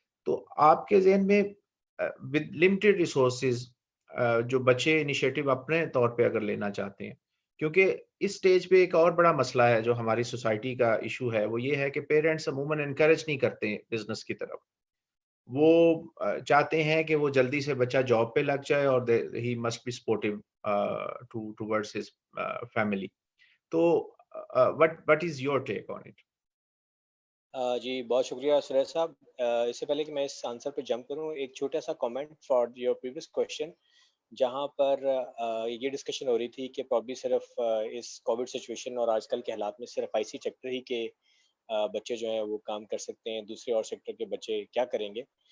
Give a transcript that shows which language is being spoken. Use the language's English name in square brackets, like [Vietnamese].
[Urdu] تو آپ کے ذہن میں [English] with limited resources [Urdu] جو بچے انیشیٹو اپنے طور پہ اگر لینا چاہتے ہیں, کیونکہ اس سٹیج پہ ایک اور بڑا مسئلہ ہے جو ہماری سوسائٹی کا ایشو ہے, وہ یہ ہے کہ پیرنٹس عموماً انکریج نہیں کرتے بزنس کی طرف. وہ چاہتے ہیں کہ وہ جلدی سے بچہ جاب پہ لگ جائے اور [English] He must be supportive towards his family. تو what is your take on it? [Urdu] جی بہت شکریہ سریش صاحب. اس سے پہلے کہ میں اس آنسر پہ جمپ کروں, ایک چھوٹا سا comment [English] for your previous question, [Urdu] جہاں پر یہ ڈسکشن ہو رہی تھی کہ پرابلی صرف اس کووڈ سچویشن اور آج کل کے حالات میں صرف آئی سی سیکٹر ہی کے بچے جو ہیں وہ کام کر سکتے ہیں, دوسرے اور سیکٹر کے بچے کیا کریں گے.